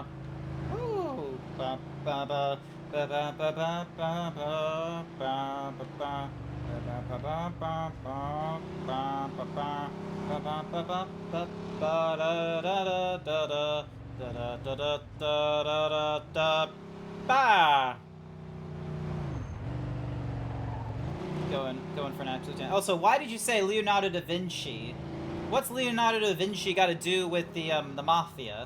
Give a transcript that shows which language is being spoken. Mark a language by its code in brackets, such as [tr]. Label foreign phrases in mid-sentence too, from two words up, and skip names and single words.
[en] Woo! Ba ba ba ba ba ba ba ba ba ba ba ba ba. Ba ba ba ba ba ba ba ba ba ba ba ba ba ba da da da da da da da da da da da ba. Going for an absolute 10. Also, why did you say Leonardo da Vinci? What's Leonardo da Vinci got to do with the mafia?